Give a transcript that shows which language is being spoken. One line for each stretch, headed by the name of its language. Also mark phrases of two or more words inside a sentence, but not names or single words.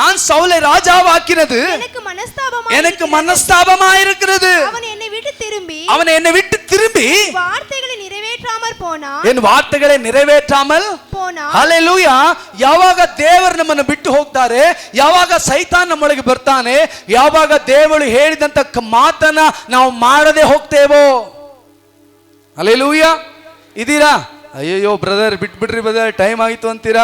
Tamil: எனக்கு மனஸ்தாபமாயிருக்கிறது. அவன் என்னை விட்டு திரும்பி வார்த்தைகளை நிறைவேற்றாமல் போனான்.
Kannada: ಹಲ್ಲೆಲೂಯಾ. ಯಾವಾಗ ದೇವರು ನಮ್ಮನ್ನು ಬಿಟ್ಟು ಹೋಗ್ತಾರೆ, ಯಾವಾಗ ಸೈತಾನ್ ನಮ್ಮೊಳಗೆ ಬರ್ತಾನೆ, ಯಾವಾಗ ದೇವರು ಹೇಳಿದಂತ ಮಾತನ್ನ ನಾವು ಮಾಡದೆ ಹೋಗ್ತೇವೋ. ಹಲ್ಲೆಲೂಯಾ. ಇದೀರಾ? ಅಯ್ಯಯ್ಯೋ ಬ್ರದರ್ ಬಿಟ್ಬಿಡ್ರಿ ಬ್ರದರ್, ಟೈಮ್ ಆಯಿತು ಅಂತೀರಾ?